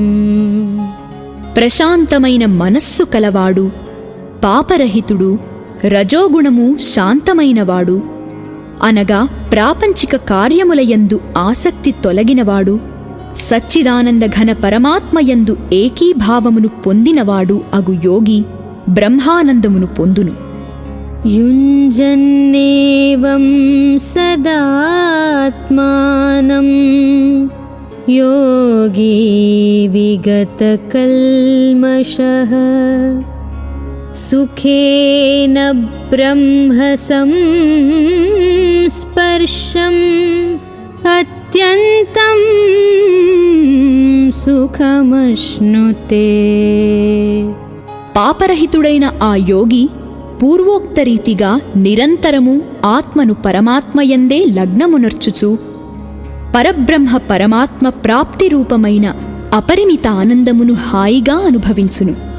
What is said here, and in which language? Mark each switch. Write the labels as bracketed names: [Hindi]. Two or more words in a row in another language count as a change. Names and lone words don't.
[Telugu] ప్రశాంతమైన మనస్సు కలవాడు, పాపరహితుడు, రజోగుణము శాంతమైనవాడు, అనగా ప్రాపంచిక కార్యములయందు ఆసక్తి తొలగినవాడు, సచ్చిదానంద ఘన పరమాత్మయందు ఏకీభావమును పొందినవాడు అగు యోగి బ్రహ్మానందమును పొందును. [Sanskrit] युञ्जन्नेवं सदात्मानं योगी विगतकल्मषः सुखेन ब्रह्मसंस्पर्शम् अत्यन्तं సుఖమశ్నుతే. [Telugu] పాపరహితుడైన ఆ యోగి పూర్వోక్త రీతిగా నిరంతరము ఆత్మను పరమాత్మయందే లగ్నమునర్చుచు పరబ్రహ్మ పరమాత్మ ప్రాప్తి రూపమైన అపరిమిత ఆనందమును హాయిగా అనుభవించును.